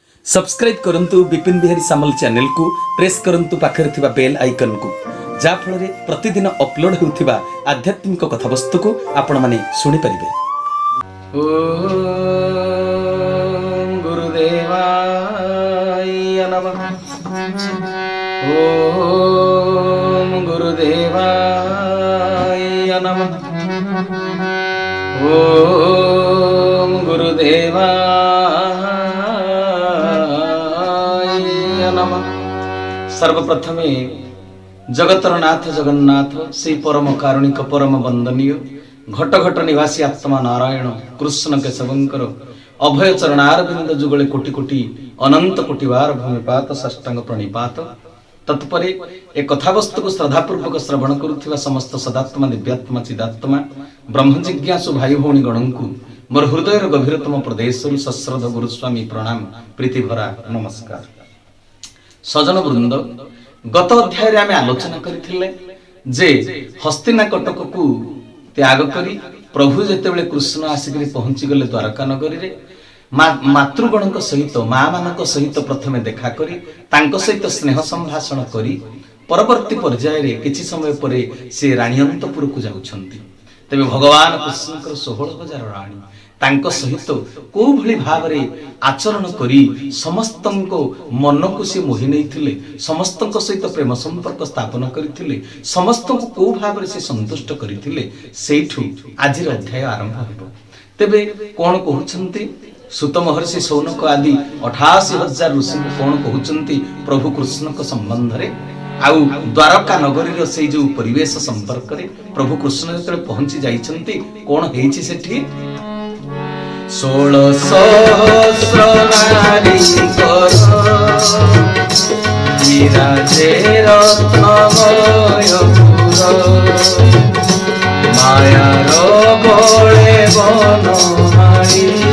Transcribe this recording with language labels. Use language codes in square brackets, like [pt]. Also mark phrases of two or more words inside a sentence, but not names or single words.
[or] ସବସ୍କ୍ରାଇବ କରନ୍ତୁ ବିପିନ ବିହାରୀ ସାମଲ ଚ୍ୟାନେଲ କୁ ପ୍ରେସ କରନ୍ତୁ ପାଖରେ ଥିବା [en] bell icon [or] କୁ ଯା ଫଳ ରେ ପ୍ରତିଦିନ ଅପଲୋଡ ହେଉଥିବା ଆଧ୍ୟାତ୍ମିକ କଥାବସ୍ତୁ କୁ ଆପଣ ମାନେ ଶୁଣି ପାରିବେ। [sa] ओम गुरुदेवाय नमः। ओम गुरुदेवाय नमः। ओम गुरुदेवाय नमः। [or] ସର୍ବପ୍ରଥମେ ଜଗତର ନାଥ ଜଗନ୍ନାଥ ଶ୍ରୀ ପରମ କାରୁଣିକ ପରମ ବନ୍ଦନୀୟ ଘଟ ଘଟ ନିବାସୀ ଆତ୍ମା ନାରାୟଣ କୃଷ୍ଣ କେଶବଙ୍କର ଅଭୟ ଚରଣାରବିନ୍ଦ ଯୁଗଳେ କୋଟି କୋଟି ଅନନ୍ତ କୋଟି ବାର ଭୂମିପାତ ସାଷ୍ଟାଙ୍ଗ ପ୍ରଣିପାତ। ତତ୍ପରେ ଏକ କଥାବସ୍ତୁ କୁ ଶ୍ରଦ୍ଧାପୂର୍ବକ ଶ୍ରବଣ କରୁଥିବା ସମସ୍ତ ସଦାତ୍ମା ଦିବ୍ୟାତ୍ମା ଚିଦାତ୍ମା ବ୍ରହ୍ମ ଜିଜ୍ଞାସୁ ଭାଇ ଭଉଣୀ ଗଣଙ୍କୁ ମୋର ହୃଦୟର ଗଭୀରତମ ପ୍ରଦେଶରୁ ସଶ୍ରଦ୍ଧ ଗୁରୁସ୍ୱାମୀ ପ୍ରଣାମ ପ୍ରୀତି ଭରା ନମସ୍କାର। ସଜନ ବୃନ୍ଦ ଗତ ଅଧ୍ୟାୟ ରେ ଆମେ ଆଲୋଚନା କରିଥିଲେ ଯେ ହସ୍ତିନାକଟକ କୁ ତ୍ୟାଗ କରି ପ୍ରଭୁ ଯେତେବେଳେ କୃଷ୍ଣ ଆସିକରି ପହଞ୍ଚି ଗଲେ ଦ୍ୱାରକା ନଗରୀ ରେ ମାତୃଗଣଙ୍କ ସହିତ ମାଁ ମାନଙ୍କ ସହିତ ପ୍ରଥମେ ଦେଖା କରି ତାଙ୍କ ସହିତ ସ୍ନେହ ସମ୍ଭାଷଣ କରି ପରବର୍ତ୍ତୀ ପର୍ଯ୍ୟାୟ ରେ କିଛି ସମୟ ପରେ ସେ ରାଣୀଅନ୍ତଃପୁର କୁ ଯାଉଛନ୍ତି। ତେବେ ଭଗବାନ କୃଷ୍ଣଙ୍କର 16,000 ରାଣୀ ତାଙ୍କ ସହିତ କୁ ଭଲି ଭାବରେ ଆଚରଣ କରି ସମସ୍ତଙ୍କ ମନ କୁ ସେ ମୋହି ନେଇଥିଲେ, ସମସ୍ତଙ୍କ ସହିତ ପ୍ରେମ ସମ୍ପର୍କ ସ୍ଥାପନ କରିଥିଲେ, ସମସ୍ତଙ୍କ କୁ ଭାବରେ ସେ ସନ୍ତୁଷ୍ଟ କରିଥିଲେ। ସେଠୁ ଆଜିର ଅଧ୍ୟାୟ ଆରମ୍ଭ ହେବ। ତେବେ କଉଣ କହୁଛନ୍ତି ସୂତ ମହର୍ଷି ଶୌନକ ଆଦି 88,000 ଋଷି କୁ କଉଣ କହୁଛନ୍ତି ପ୍ରଭୁ କୃଷ୍ଣ କୁ ସମ୍ବନ୍ଧ ରେ ଆଉ ଦ୍ୱାରକା ନଗରୀ ରୁ ସେ ଯେଉଁ ପରିବେଶ ସମ୍ପର୍କ ରେ ପ୍ରଭୁ କୃଷ୍ଣ ଯେତେ ପହଞ୍ଚି ଯାଇଛନ୍ତି କଉଣ ହେଉଛି ସେଠି 16 ସହସ୍ର ନାରୀ କର ବିରାଜେ ରତ୍ନମୟ ପୁର ମାୟାର ବଳେ ବନମାଳୀ